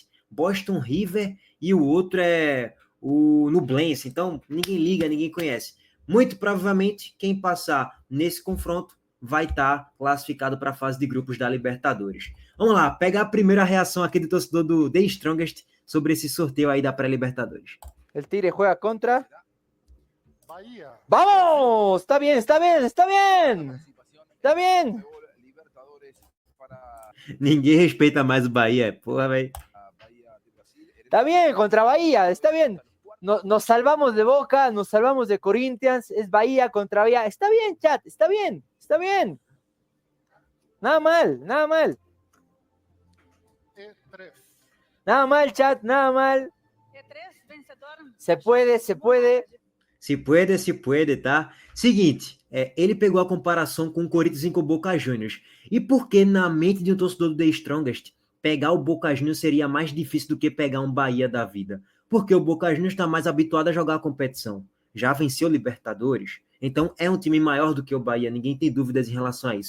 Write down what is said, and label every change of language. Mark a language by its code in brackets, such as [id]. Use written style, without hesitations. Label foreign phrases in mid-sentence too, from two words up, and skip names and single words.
[pt] Boston River e o outro é o Nublense. Então, ninguém liga, ninguém conhece. Muito provavelmente, quem passar nesse confronto vai estar classificado para a fase de grupos da Libertadores. Vamos lá, pegar a primeira reação aqui do torcedor do The Strongest sobre esse sorteio aí da pré-Libertadores. [es] El Tigre juega contra Bahía. ¡Vamos! Está bien, está bien, está bien. Está bien. [pt] Ninguém respeita mais o Bahia, porra, velho. [es] Está bien, contra Bahía, está bien. Nos salvamos de Boca, nos salvamos de Corinthians, es Bahía contra Bahía. Está bien, chat, está bien, está bien. Nada mal, nada mal. E3. Nada mal, chat, nada mal. E3, vencedor. Se puede, se puede. Se puede, [pt] tá? Seguinte, ele pegou a comparação com o Corinthians e com o Boca Juniors. E por que na mente de um torcedor do The Strongest, pegar o Boca Juniors seria mais difícil do que pegar um Bahia da vida? Porque o Boca Juniors está mais habituado a jogar a competição. Já venceu Libertadores, então é um time maior do que o Bahia, ninguém tem dúvidas em relação a isso.